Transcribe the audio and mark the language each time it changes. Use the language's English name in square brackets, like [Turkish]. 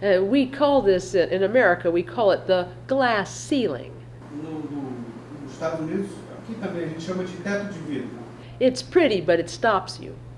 [English] We call this, in America, we call it the glass ceiling. [Portuguese] Nos Estados Unidos, aqui também a gente chama de teto de vidro. [English] It's pretty, but it stops you.